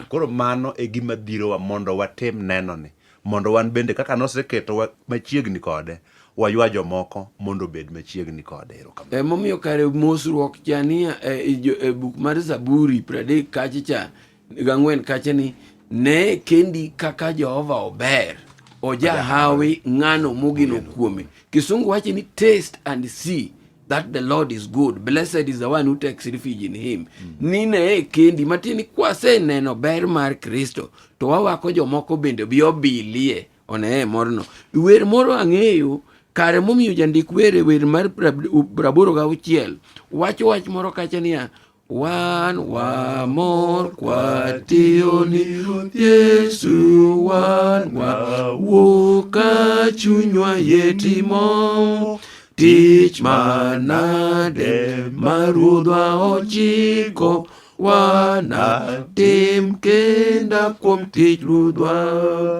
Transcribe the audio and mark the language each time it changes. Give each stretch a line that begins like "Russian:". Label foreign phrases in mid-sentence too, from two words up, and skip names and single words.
Luo (Kenya and Tanzania): Koro mano e gima dhirowa mondo watim nenoni, mondo wan bende kaka noseketo machiegni kode, waywa jomoko mondo bed machiegni kode. Momiyo kare mosruok chania e buk mar Zaburi 30 kacha 4 kacha ni ne kendi kaka Jehova ober, oja hawi ng'ano mogino kuome. Kisungu wache ni
English: taste and see that the Lord is good. Blessed is the one who takes refuge in him.
Luo (Kenya and Tanzania): Nine kendi matini kwase neno ber mar Kristo, to wawako jomoko bende biobilie one morno. Wer moro ang'eyo, kare momiyo jandik wer mar 86 wacho wach moro kacha niya, wan wamor kwatiyo ni Yesu, wan wawuok ka chunywa yetimo tich manade ma Ruodhwa ochiko, wanatim kenda kuom tich Ruodhwa.